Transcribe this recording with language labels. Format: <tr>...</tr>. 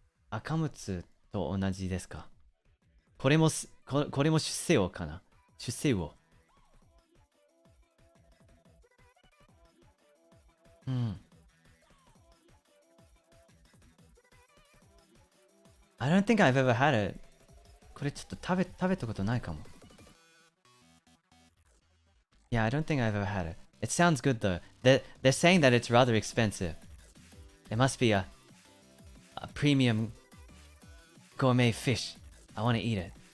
<ja>赤むつと同じですか。これも出世魚かな。出世魚。</ja> <en>I don't think I've ever had it.</en> <ja>これちょっと食べたことないかも。</ja> <en>Yeah, I don't think I've ever had it. It sounds good though. They're saying that it's rather expensive. It must be a premium gourmet fish. I want to eat it.</en>